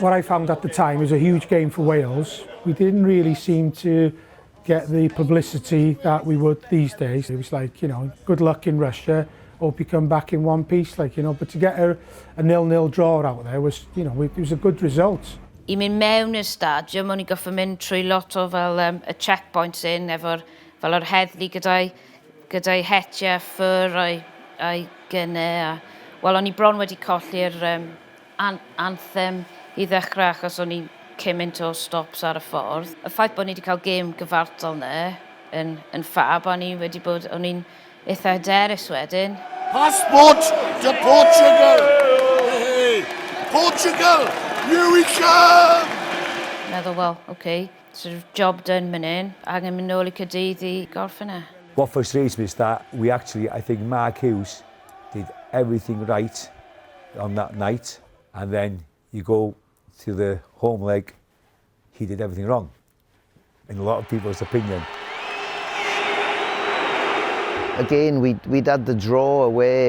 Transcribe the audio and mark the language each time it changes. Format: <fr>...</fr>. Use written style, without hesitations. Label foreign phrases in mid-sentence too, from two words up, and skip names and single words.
<en>What I found at the time was a huge game for Wales. We didn't really seem to get the publicity that we would these days. It was like, you know, good luck in Russia, hope you come back in one piece, like, you know, but to get a 0-0 draw out there was, you know, it was a good result.</en> <cy>I mynd mewn i'r stadiwm, o'n i goffa mynd trwy lot o fel y checkpoints fel yr heddlu gyda'i hetiau ffyr a'i gynnau. Wel, o'n i bron wedi colli'r anthem i ddechrau achos o'n i'n cymaint o stops ar y ffordd. Y ffaith bod ni wedi cael gêm gyfartal na yn ffab, o'n i'n eitha hyderus wedyn.</cy> <en>Passport to Portugal! Hey, Portugal, here we come!</en> <cy>Meddwl, wel,</cy> <en>okay, sort of job done</en> <cy>man hyn, angen mynd nôl I Caerdydd I gorffen e.</cy> <en>What frustrates me is that we actually, I think Mark Hughes did everything right on that night, and then you go to the home leg, he did everything wrong, in a lot of people's opinion. Again, we'd had the draw away.</en>